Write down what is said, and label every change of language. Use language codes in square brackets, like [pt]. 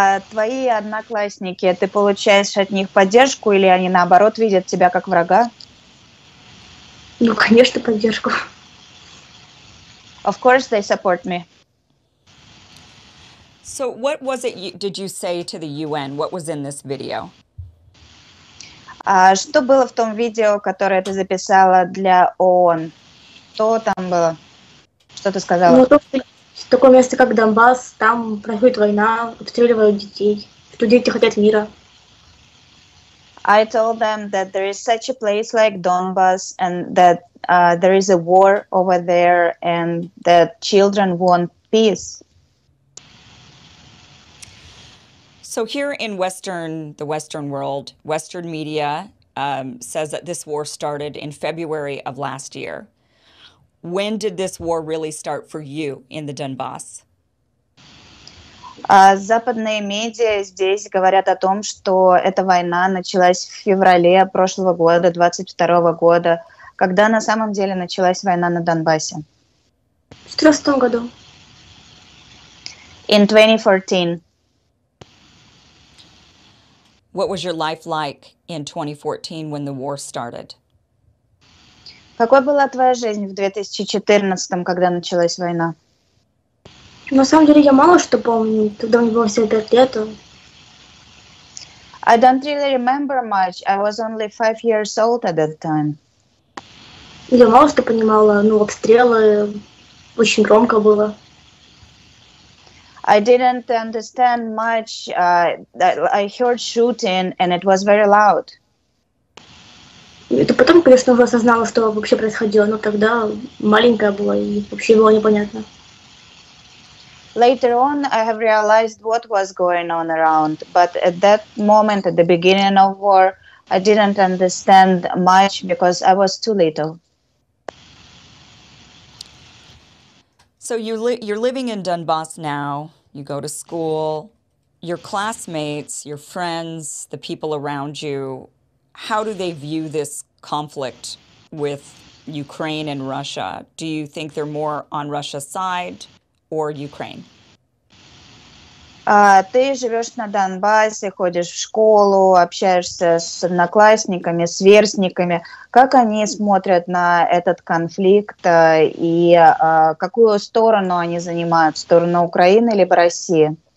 [ru] Твои одноклассники, ты получаешь от них поддержку или они наоборот видят тебя как врага? Ну, конечно, поддержку. [en] Of course they support me. So what was it did you say to the UN? What was in this video? [ru] Что было в том видео, которое ты записала для ООН? Что там было? Что ты сказала? Ну, такое место, как Донбасс, там происходит война, обстреливают детей, что дети хотят мира. [en] I told them that there is such a place like Donbas and that there is a war over there and that children want peace. So here in the Western world, Western media says that this war started in February of last year. When did this war really start for you in the Donbass? [ru] Западные медиа здесь говорят о том, что эта война началась в феврале прошлого года, 22 года. когда на самом деле началась война на Донбассе? В 2014 году. [en] In 2014. What was your life like in 2014 when the war started? [ru] Какой была твоя жизнь в 2014, когда началась война? На самом деле я мало что помню, когда мне было всего 5 лет. [en] I don't really remember much. I was only 5 years old at that time. [ru] Я мало что понимала, обстрелы, очень громко было. [en] I didn't understand much. I heard shooting and it was very loud. [ru] Это потом, конечно, уже осознала, что вообще происходило, но тогда маленькая была и вообще было непонятно. [en] Later on, I have realized what was going on around, but at that moment, at the beginning of war, I didn't understand much because I was too little. So you're living in Donbass now. You go to school. Your classmates, your friends, the people around you, how do they view this conflict with Ukraine and Russia? Do you think they're more on Russia's side or Ukraine? [ru] Ты живешь на Донбассе, ходишь в школу, общаешься с одноклассниками, сверстниками. Как они смотрят на этот конфликт и какую сторону они занимают? Сторону Украины либо России?